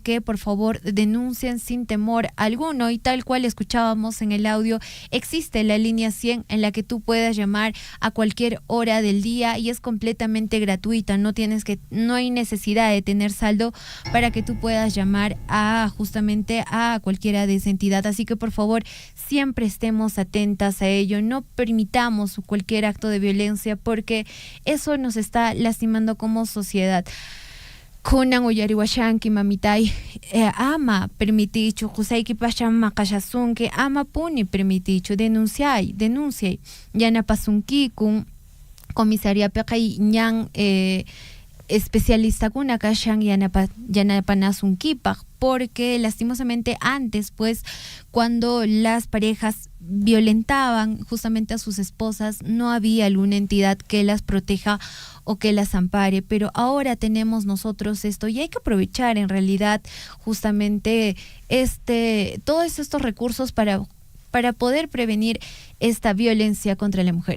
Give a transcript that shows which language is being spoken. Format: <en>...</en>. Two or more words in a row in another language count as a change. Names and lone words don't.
<es>que por favor denuncien sin temor alguno y tal cual escuchábamos en el audio, existe la línea 100 en la que tú puedas llamar a cualquier hora del día y es completamente gratuita, no hay necesidad de tener saldo para que tú puedas llamar justamente a cualquiera de esa entidad, así que por favor siempre estemos atentas a ello, no permitamos cualquier acto de violencia porque eso nos está lastimando como sociedad.</es> <qu>Kunan uyariwashanki mamitay ama permitichu qusayki pacham maqashasunki ama puni permitichu denunciay yanapasunkiku comisariapiqa ñan especialistakuna kashan yanapanasunkipak</qu> <es>porque lastimosamente antes pues cuando las parejas violentaban justamente a sus esposas no había alguna entidad que las proteja o que las ampare, pero ahora tenemos nosotros esto y hay que aprovechar en realidad justamente todos estos recursos para poder prevenir esta violencia contra la mujer.</es>